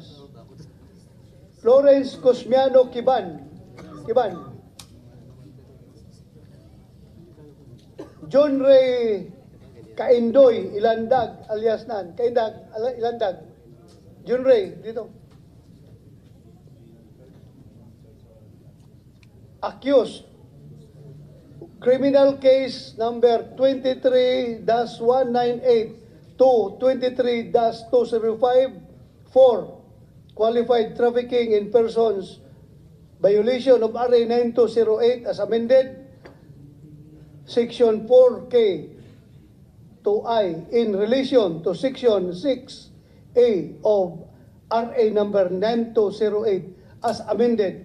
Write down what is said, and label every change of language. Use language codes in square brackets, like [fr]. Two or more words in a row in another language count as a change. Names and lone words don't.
[en] Florence Cosmiano Kiban. John Ray Kaindoy Ilandag alias Nan. Ilandag. John Ray dito. Accused. Criminal case number 23-198 to 23-205 for qualified trafficking in persons, violation of RA 9208 as amended, Section 4K to I in relation to Section 6A of RA number 9208 as amended.